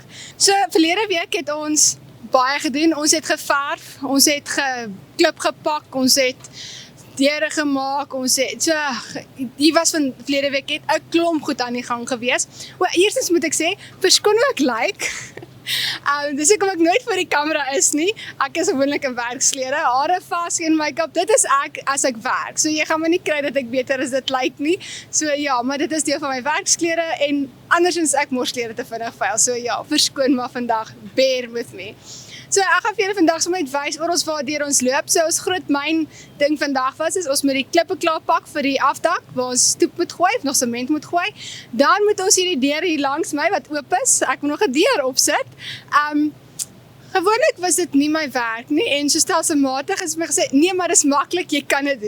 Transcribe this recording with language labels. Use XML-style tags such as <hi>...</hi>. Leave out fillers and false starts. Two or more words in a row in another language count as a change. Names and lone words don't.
<af>So verlede week het ons baie gedoen, ons het geverf, ons het klip gepak, ons het deure gemaak, ons het, so, die was van verlede week het 'n klomp goed aan die gang gewees. Eerstens moet ek sê, verskoon hoe ek lyk. Dis hoekom ek nooit voor die kamera is nie. Ek is gewoonlik 'n werksklere, hare vas, geen make-up, dit is ek as ek werk. So jy gaan my nie kry dat ek beter as dit lyk nie. So ja, maar dit is deel van my werksklere en andersins ek mors klere te vinnig vuil. So ja, verskoon maar vandag,</af> <en>bear with me.</en> <af>So ek gaan vir julle vandag sommer net wys oor ons waardeur ons loop. So ons groot myn ding vandag was is ons moet die klippe klaar pak vir die afdak waar ons stoep moet gooi of nog sement moet gooi. Dan moet ons hierdie deur hier langs my wat oop is. Ek moet nog 'n deur opsit. Gewoonlik was dit nie my werk nie en so stelselmatig is my gesê, nee maar dis maklik, jy kan dit doen.</af>